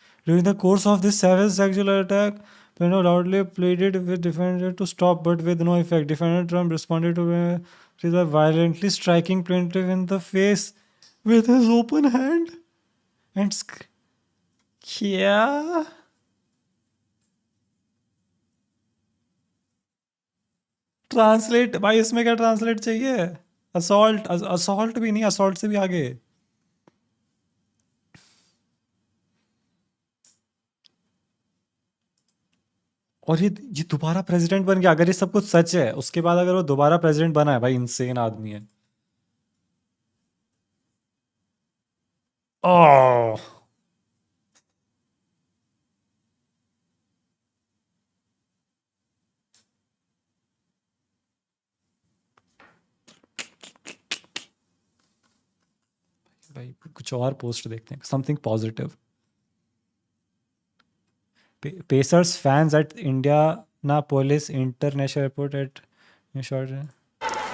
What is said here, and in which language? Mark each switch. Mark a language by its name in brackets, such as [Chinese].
[English] During the course of this savage sexual attack, plaintiff loudly pleaded with defendant to stop, but with no effect. Defendant Trump responded to by violently striking plaintiff in the face with his open hand and [Hindi] क्या? Translate भाई, इसमें क्या translate चाहिए? Assault भी नहीं, assault से भी आगे. और ये दोबारा प्रेसिडेंट बन गया. अगर ये सब कुछ सच है, उसके बाद अगर वो दोबारा प्रेसिडेंट बना है, भाई इंसेन आदमी है. ओह, भाई कुछ और पोस्ट देखते हैं, something positive. [English] Pacers fans at Indianapolis International Airport at short.